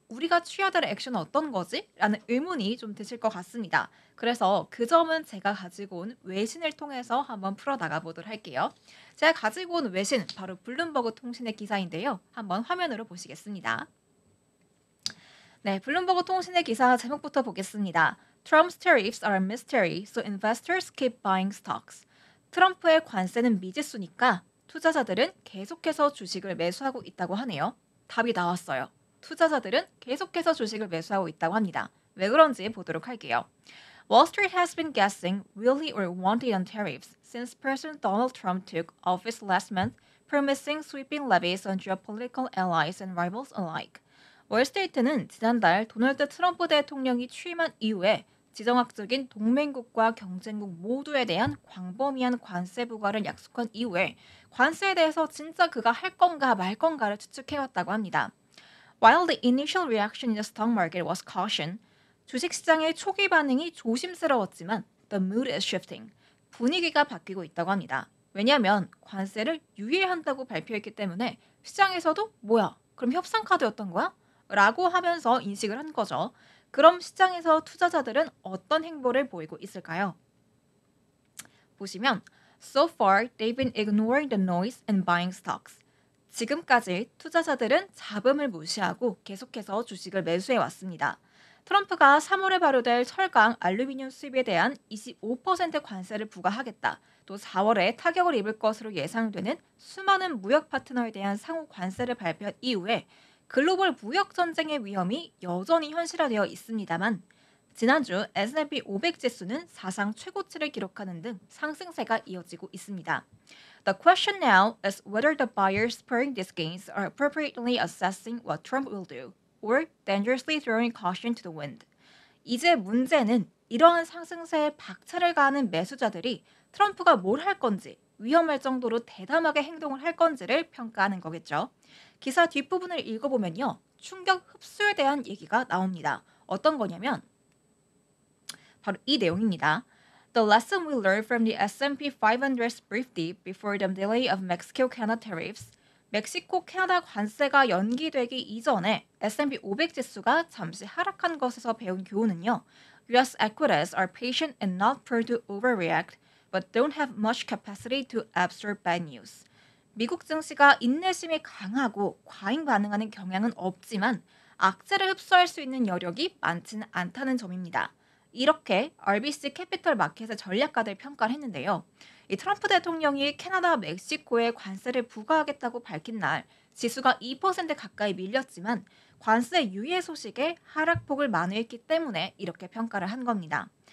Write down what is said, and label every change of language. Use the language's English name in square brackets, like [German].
[Korean] 우리가 취해야 될 액션은 어떤 거지? 라는 의문이 좀 드실 것 같습니다. 그래서 그 점은 제가 가지고 온 외신을 통해서 한번 풀어나가 보도록 할게요. 제가 가지고 온 외신 바로 블룸버그 통신의 기사인데요. 한번 화면으로 보시겠습니다. 네, 블룸버그 통신의 기사 제목부터 보겠습니다. [English] Trump's tariffs are a mystery, so investors keep buying stocks. [Korean] 트럼프의 관세는 미지수니까 투자자들은 계속해서 주식을 매수하고 있다고 하네요. 답이 나왔어요. 투자자들은 계속해서 주식을 매수하고 있다고 합니다. 왜 그런지 보도록 할게요. [English] Wall Street has been guessing really or wanting on tariffs since President Donald Trump took office last month, promising sweeping levies on geopolitical allies and rivals alike. [Korean] 월스트리트는 지난달 도널드 트럼프 대통령이 취임한 이후에 지정학적인 동맹국과 경쟁국 모두에 대한 광범위한 관세 부과를 약속한 이후에 관세에 대해서 진짜 그가 할 건가 말 건가를 추측해왔다고 합니다. [English] While the initial reaction in the stock market was caution, [Korean] 주식시장의 초기 반응이 조심스러웠지만 [English] the mood is shifting. [Korean] 분위기가 바뀌고 있다고 합니다. 왜냐하면 관세를 유예한다고 발표했기 때문에 시장에서도 뭐야? 그럼 협상 카드였던 거야? 라고 하면서 인식을 한 거죠. 그럼 시장에서 투자자들은 어떤 행보를 보이고 있을까요? 보시면 [English] So far, they've been ignoring the noise and buying stocks. [Korean] 지금까지 투자자들은 잡음을 무시하고 계속해서 주식을 매수해 왔습니다. 트럼프가 3월에 발효될 철강, 알루미늄 수입에 대한 25% 관세를 부과하겠다. 또 4월에 타격을 입을 것으로 예상되는 수많은 무역 파트너에 대한 상호 관세를 발표한 이후에 글로벌 무역 전쟁의 위험이 여전히 현실화되어 있습니다만 지난주 S&P 500 지수는 사상 최고치를 기록하는 등 상승세가 이어지고 있습니다. [English] The question now is whether the buyers spurring these gains are appropriately assessing what Trump will do or dangerously throwing caution to the wind. [Korean] 이제 문제는 이러한 상승세에 박차를 가하는 매수자들이 트럼프가 뭘 할 건지 위험할 정도로 대담하게 행동을 할 건지를 평가하는 거겠죠. 기사 뒷부분을 읽어보면요. 충격 흡수에 대한 얘기가 나옵니다. 어떤 거냐면 바로 이 내용입니다. [English] The lesson we learned from the S&P 500's brief dip before the delay of Mexico-Canada tariffs. [Korean] 멕시코 캐나다 관세가 연기되기 이전에 S&P 500 지수가 잠시 하락한 것에서 배운 교훈은요. [English] US equities are patient and not prone to overreact, but don't have much capacity to absorb bad news. [Korean] 미국 증시가 인내심이 강하고 과잉 반응하는 경향은 없지만 악재를 흡수할 수 있는 여력이 많지는 않다는 점입니다. 이렇게 RBC 캐피털 마켓의 전략가들 평가를 했는데요. 이 트럼프 대통령이 캐나다, 멕시코에 관세를 부과하겠다고 밝힌 날 지수가 2% 가까이 밀렸지만 관세 유예 소식에 하락폭을 만회했기 때문에 이렇게 평가를 한 겁니다.